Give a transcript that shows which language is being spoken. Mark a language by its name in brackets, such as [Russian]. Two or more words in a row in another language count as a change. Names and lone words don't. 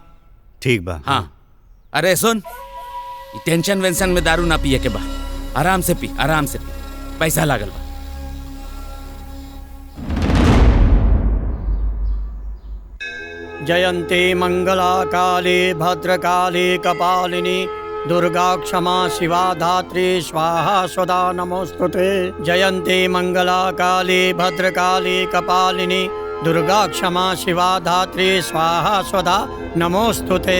[Bhojpuri] ठीक बा। हाँ। अरे सुन, टेंशन वेंशन में दारू ना पिए के बा, आराम से पी, आराम से पी, पैसा लागल बा। [Sanskrit] जयन्ती मंगला काली भद्रकाली कपालिनी दुर्गा क्षमा शिवा धात्री स्वाहा स्वदा नमोस्तुते। जयन्ती मंगला काली भद्रकाली कपालिनी दुर्गा क्षमा शिवा धात्री स्वाहा स्वदा नमोस्तुते।